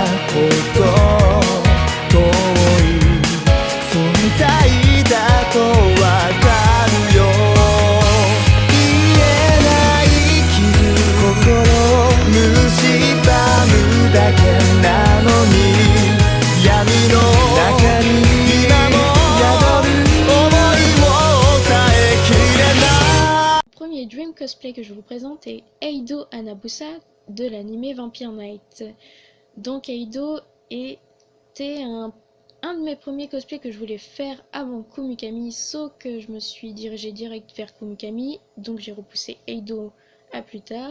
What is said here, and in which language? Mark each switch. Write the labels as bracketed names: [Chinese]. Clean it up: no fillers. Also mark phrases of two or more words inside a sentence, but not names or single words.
[Japanese] ほど遠い存在だとわかるよ言えない傷心を蝕むだけなのに闇の中に今も宿る想いを抑えきれない [French] Le premier Dream Cosplay que je vous présente est Eido Hanabusa de l'anime Vampire Knight. Donc Eido était un de mes premiers cosplays que je voulais faire avant Kumikami, sauf que je me suis dirigée direct vers Kumikami, donc j'ai repoussé Eido à plus tard.